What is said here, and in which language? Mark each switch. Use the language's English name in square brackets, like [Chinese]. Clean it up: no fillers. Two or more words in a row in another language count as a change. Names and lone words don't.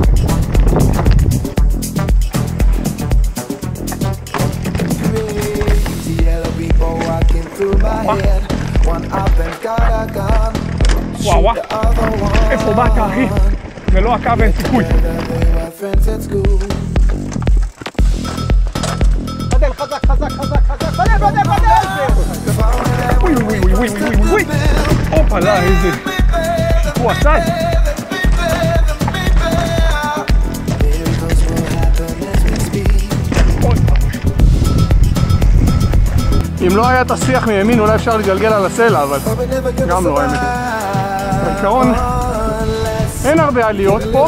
[Hebrew] וואו, איפה באת אחי? ולא הקו אין סיכוי. בדל חזק, חזק, חזק, חזק, בדל! ווי ווי ווי ווי ווי ווי. אופלה, איזה שיפוע צד. אם לא היה את השיח מימין אולי אפשר לגלגל על הסלע, אבל גם לא האמת. בעיקרון אין הרבה עליות פה.